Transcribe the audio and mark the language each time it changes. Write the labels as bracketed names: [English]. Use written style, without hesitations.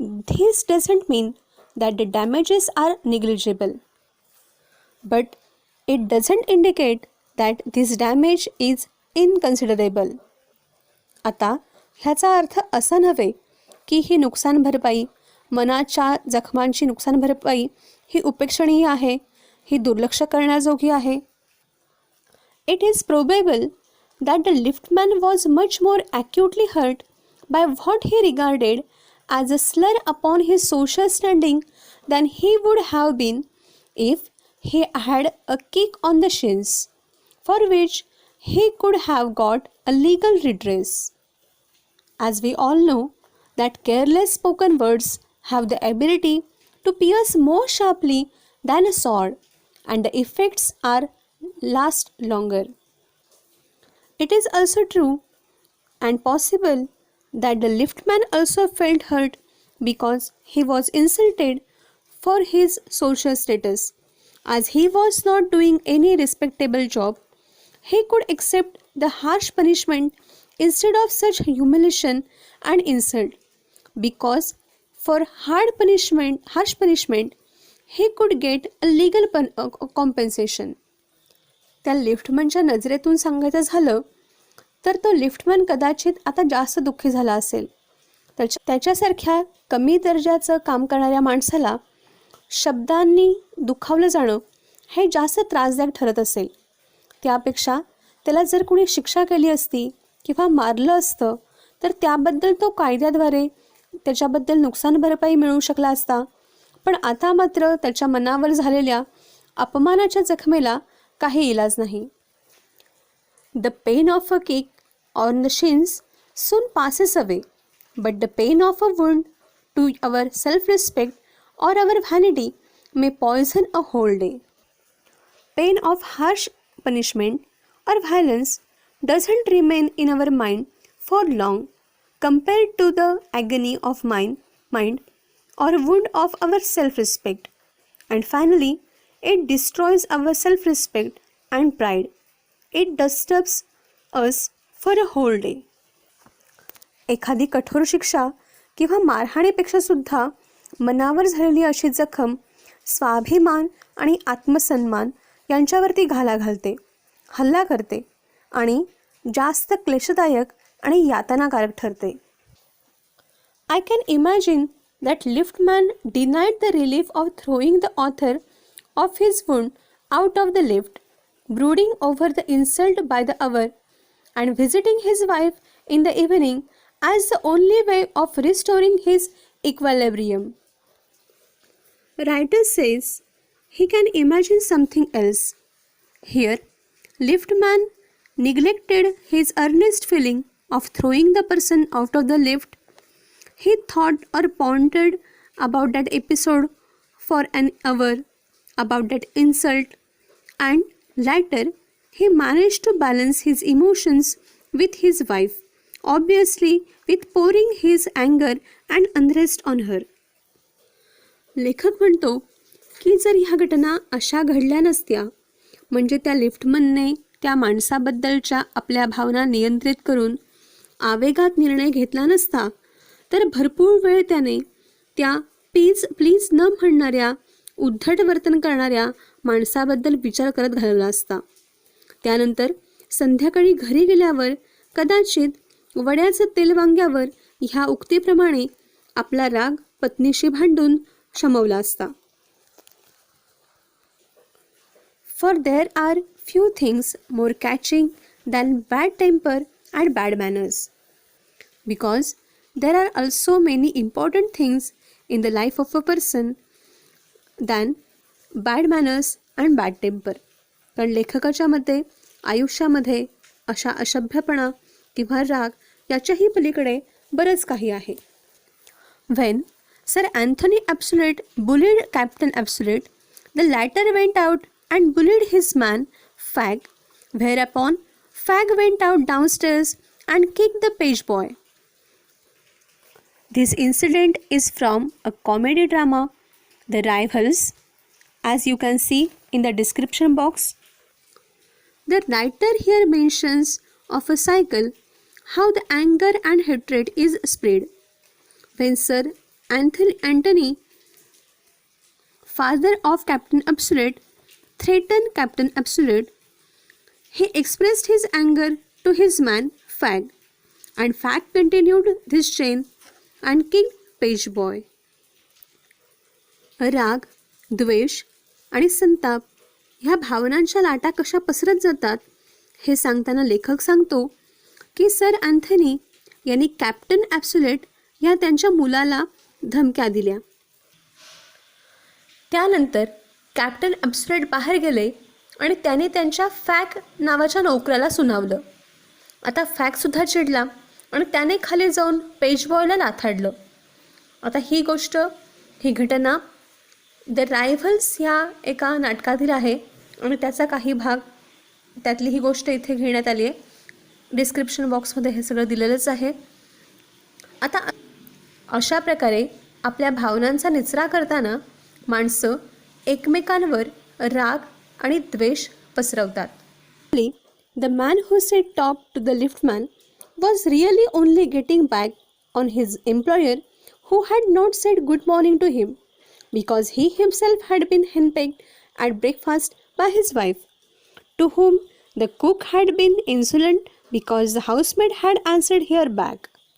[English] This doesn't mean that the damages are negligible, but it doesn't indicate that this damage is inconsiderable. [Marathi] आता ह्याचा अर्थ असा नव्हे की ही नुकसान भरपाई, मनाच्या जखमांची नुकसान भरपाई ही उपेक्षणीय आहे, ही दुर्लक्ष करण्याजोगी आहे. [English] It is probable that the liftman was much more acutely hurt by what he regarded as a slur upon his social standing than he would have been if he had a kick on the shins, for which he could have got a legal redress. As we all know that careless spoken words have the ability to pierce more sharply than a sword, and the effects are last longer. It is also true and possible that the liftman also felt hurt because he was insulted for his social status. As he was not doing any respectable job, he could accept the harsh punishment instead of such humiliation and insult, because for harsh punishment, he could get a legal compensation. [Marathi] त्या लिफ्टमनच्या नजरेतून सांगायचं झालं तर तो liftman कदाचित आता जास्त दुःखी झाला असेल. त्याच्यासारख्या कमी दर्जाचं काम करणाऱ्या माणसाला शब्दांनी दुखावलं जाणं हे जास्त त्रासदायक ठरत असेल. त्यापेक्षा त्याला जर कोणी शिक्षा केली असती किंवा मारलं असतं तर त्याबद्दल तो कायद्याद्वारे त्याच्याबद्दल नुकसान भरपाई मिळू शकला असता. पण आता मात्र त्याच्या मनावर झालेल्या अपमानाच्या जखमेला काही इलाज नाही. [English] The pain of a kick on the shins soon passes away, but the pain of a wound to our self-respect or our vanity may poison a whole day. Pain of harsh punishment or violence doesn't remain in our mind for long compared to the agony of mind or wound of our self-respect, and finally it destroys our self-respect and pride. It disturbs us for a whole day. [Marathi] एखादी कठोर शिक्षा किंवा मारहाणीपेक्षा सुद्धा मनावर झालेली अशी जखम स्वाभिमान आणि आत्मसन्मान यांच्यावरती घाला घालते, हल्ला करते आणि जास्त क्लेशदायक आणि यातनाकारक ठरते. [English] I can imagine that liftman denied the relief of throwing the author of his wound out of the lift, brooding over the insult by the hour, and visiting his wife in the evening as the only way of restoring his equilibrium. Writer says he can imagine something else. Here, liftman neglected his earnest feeling of throwing the person out of the lift. He thought or pondered about that episode for an hour, about that insult, and later he managed to balance his emotions with his wife, obviously with pouring his anger and unrest on her. [Marathi] लेखक म्हणतो की जर ह्या घटना अशा घडल्या नसत्या, म्हणजे त्या लिफ्टमनने त्या माणसाबद्दलच्या आपल्या भावना नियंत्रित करून आवेगात निर्णय घेतला नसता, तर भरपूर वेळ त्याने त्या प्लीज न म्हणणाऱ्या उद्धट वर्तन करणाऱ्या माणसाबद्दल विचार करत घालवला असता. त्यानंतर संध्याकाळी घरी गेल्यावर कदाचित वड्याचं तेल वांग्यावर ह्या उक्तीप्रमाणे आपला राग पत्नीशी भांडून शमवला असता. [English] For there are few things more catching than bad temper and bad manners, because there are also many important things in the life of a person than bad manners and bad temper. [Marathi] कारण लेखकाच्या मते आयुष्यामध्ये अशा अशभ्यपणा किंवा राग याच्याही पलीकडे बरंच काही आहे. [English] When Sir Anthony Absolute bullied Captain Absolute, the latter went out and bullied his man Fag, whereupon Fag went out downstairs and kicked the page boy. This incident is from a comedy drama, The Rivals, as you can see in the description box. The writer here mentions of a cycle how the anger and hatred is spread. When Sir Anthony, father of Captain Absolute, threatened Captain Absolute, he expressed his anger to his man Fag, and Fag continued this chain and kicked page boy. [Marathi] राग, द्वेष आणि संताप ह्या भावनांच्या लाटा कशा पसरत जातात हे सांगताना लेखक सांगतो की सर अँथनी यांनी कॅप्टन ॲब्सोल्यूट ह्या त्यांच्या मुलाला धमक्या दिल्या. त्यानंतर कॅप्टन ॲब्सुलेट बाहेर गेले आणि त्याने त्यांच्या फॅक नावाच्या नोकराला सुनावलं. आता फॅकसुद्धा चिडला आणि त्याने खाली जाऊन पेजबॉयला नाथाडलं. आता ही घटना द रायव्हल्स ह्या एका नाटकातील आहे आणि त्याचा काही भाग, त्यातली ही गोष्ट इथे घेण्यात आली आहे. डिस्क्रिप्शन बॉक्समध्ये हे सगळं दिलेलंच आहे. आता अशा प्रकारे आपल्या भावनांचा निचरा करताना माणसं एकमेकांवर राग आणि द्वेष पसरवतात. [English] The man who said top to the liftman was really only getting back on his employer who had not said good morning to him because he himself had been henpecked at breakfast by his wife, to whom the cook had been insolent because the housemaid had answered her back.